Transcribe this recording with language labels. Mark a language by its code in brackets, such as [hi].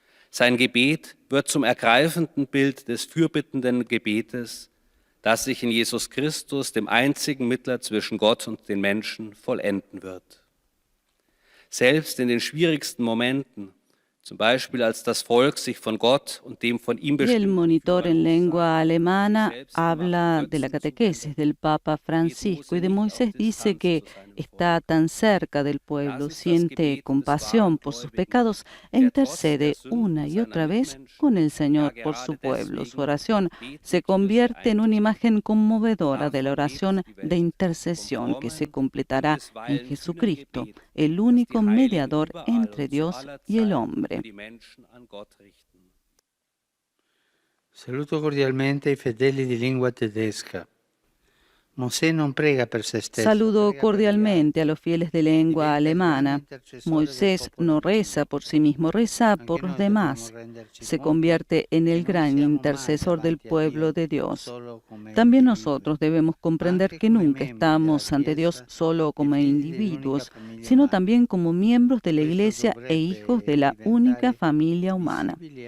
[de] Sein Gebet wird zum ergreifenden Bild des fürbittenden Gebetes, das sich in Jesus Christus, dem einzigen Mittler zwischen Gott und den Menschen, vollenden wird. Selbst in den schwierigsten Momenten, zum Beispiel als das Volk sich von Gott und dem von ihm [es] Y el [de] bestimmten [es] monitor en lengua alemana habla de la catequesis del Papa Francisco y de Moisés dice que está tan cerca del pueblo, siente compasión por sus pecados e intercede una y otra vez con el Señor por su pueblo. Su oración se convierte en una imagen conmovedora de la oración de intercesión que se completará en Jesucristo, el único mediador entre Dios y el hombre. [it] Saluto cordialmente i fedeli di lingua tedesca. Mosè non prega per se stesso. [es] Saludo cordialmente a los fieles de lengua alemana. Moisés no reza por sí mismo, reza por los demás. Se convierte en el gran intercesor del pueblo de Dios. También nosotros debemos comprender que nunca estamos ante Dios solo como individuos, sino también como miembros de la Iglesia e hijos de la única familia humana.